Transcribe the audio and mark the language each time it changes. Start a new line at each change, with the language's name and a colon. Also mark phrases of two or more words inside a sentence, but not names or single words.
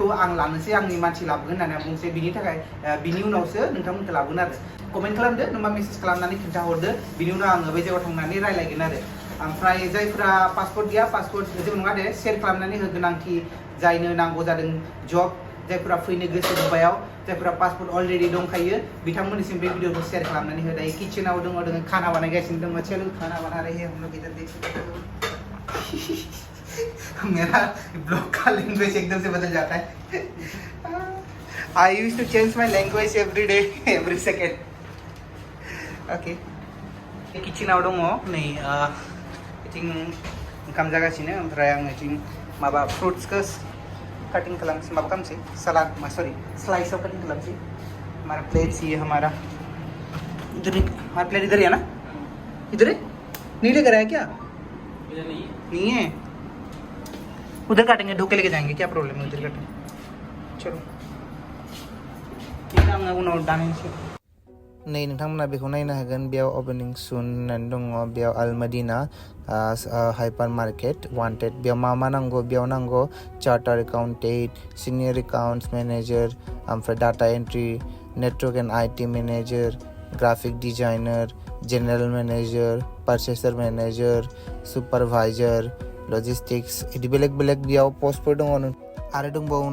Bodo: आं लानोसै आंनि मानसि लाबोगोन होननानै आं बुंसै बिनि थाखाय बिनि उनावसो नोंथांमोनखौ लाबोगोन आरो कमेन्ट खालामदो नोंबा मेसेज खालामनानै खिन्थाहरदो बिनि उनाव आङो बै जायगायाव थांनानै रायलायगोन आरो ओमफ्राय जायफोरा पासपोर्ट गैया पासपोर्ट जेबो नङा दे सेयार खालामनानै हो गोनांथि जायनो नांगौ जादों जब जायफोरा फैनो गोसो दुबाइयाव जायफोरा पासपोर्ट अलरेडि दंखायो बिथांमोननिसिम बे भिडिअखौ शेयार खालामनानै हो दायो किचेनाव दङ खाना बानायगासिनो दङ
Hindi: चलो खाना बना रहे हैं हम लोग इधर देख सकते हो मेरा ब्लॉग का लैंग्वेज एकदम से बदल जाता है
English: I used to change my language every day every second okay
Bodo: किचेनाव दङ नै बिथिं ओंखाम जागासिनो ओमफ्राय आं बिथिं माबा फ्रुट्सखौ कटिंग खालामसै
Hindi: माबा खालामसै सलाद सॉरी स्लाइस ऑफ कटिंग खालामसै हमारा प्लेट ये हमारा इधर हमारा प्लेट इधर ही है ना इधर है नहीं लेकर आया क्या इधर नहीं है उधर काटेंगे ढोके लेके जाएंगे क्या प्रॉब्लम है उधर काटेंगे चलो
Bodo: उनाव दानसै नै नोंथांमोना बेखौ नायनो हागोन बेयाव
English: opening soon
Bodo: होननानै दङ बेयाव आलमदिना
English: hyper market wanted
Bodo: बेयाव मा नांगौ बेयाव नांगौ
English: chartered accountant senior accounts manager
Bodo: ओमफ्राय
English: data entry network and IT manager graphic designer general manager purchaser manager supervisor logistics
Bodo: बिदि बेलेग बेयाव पस्टफोर दङ आरो दंबावो